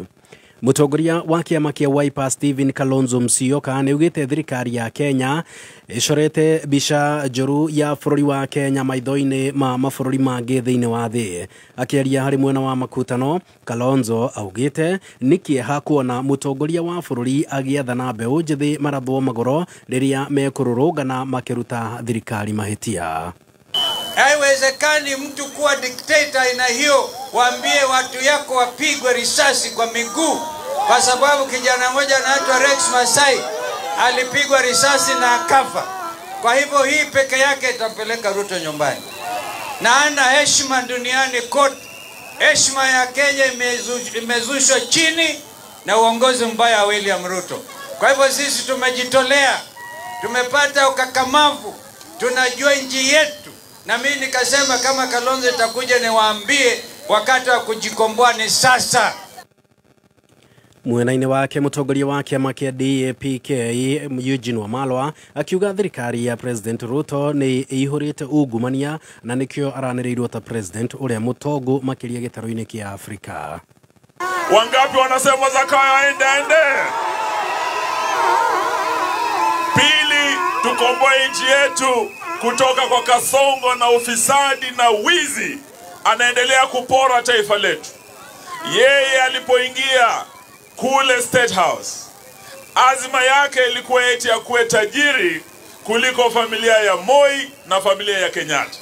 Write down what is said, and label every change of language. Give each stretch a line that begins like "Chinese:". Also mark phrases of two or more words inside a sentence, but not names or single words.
Kikuyu: Mutongoria wa kiama kia Wiper Stephen Kalonzo Musyoka niugite thirikari ya Kenya icorete bica njuru ya bururi wa Kenya maitho-ini ma mabururi mangi thiini wa thi. Akiaria hari mwena wa makutano, Kalonzo augite ni kieha kuona mutongoria wa bururi agiathana mbeu njithi marathwo magoro riria mekururungana makiruta thirikari mahitia.
Swahili: Haiwezekani mtu kuwa dictator ina hiyo, waambie watu yako wapigwe risasi kwa miguu, kwa sababu kijana mmoja anaitwa Rex Masai alipigwa risasi na akafa. Kwa hivyo hii peke yake itampeleka Ruto nyumbani. Na ana heshima duniani kote. Heshima ya Kenya imezushwa chini na uongozi mbaya wa William Ruto. Kwa hivyo sisi tumejitolea, tumepata ukakamavu, tunajua nchi yetu. Na mimi nikasema kama Kalonzo itakuja niwaambie wakati wa kujikomboa ni sasa.
Kikuyu: Mwena-inĩ wake mũtongoria wa kĩama kĩa DAPK Eugene Wamalwa akiuga thirikari ya President Ruto nĩ ĩihũrĩte ungumania na nĩkĩo aranĩrĩirwo ta president ũrĩa mũtongo makĩria gĩtarũ-inĩ kĩa Afrika.
Swahili: Wangapi wanasema Zakayo aende? Pili, tukomboe nchi yetu kutoka kwa kasongo na ufisadi na wizi. Anaendelea kupora taifa letu. Yeye alipoingia kule State House, azima yake ilikuwa eti ya kuwe tajiri kuliko familia ya Moi na familia ya Kenyatta.